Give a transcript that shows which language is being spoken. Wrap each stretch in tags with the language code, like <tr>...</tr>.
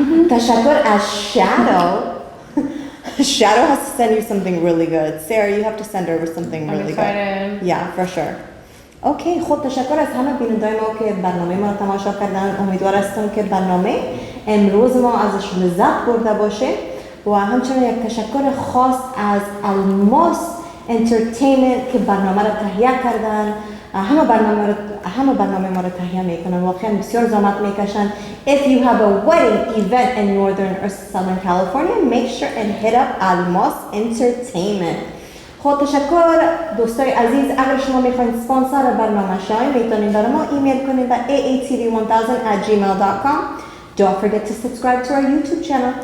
<fa>تشکر از Shadow.</fa> <en>Shadow has to send you something really good. Sarah, you have to send over something I'm really excited. good. Yeah, for sure.</en> <fa>اوکی، خب تشکر از همه بینندگان ما که برنامه ما رو تماشا کردن. امیدوار هستم که برنامه امروز ما ازش لذت برده باشه و همچنین یک تشکر خاص از الماس انترتینمنت که برنامه رو تهیه کردن. همه برنامه ما رو تهیه میکنن، واقعا بسیار زحمت میکشن.</fa> <en>If you have a wedding event in Northern or Southern California, make sure and hit up Almas Entertainment.</en> <fa>خب تشکر دوستای عزیز. اگر شما میخواین سپانسر برنامه شاین میتونین برای ما ایمیل کنین به aatv1000@gmail.com.</fa> <en>Don't forget to subscribe to our YouTube channel.</en>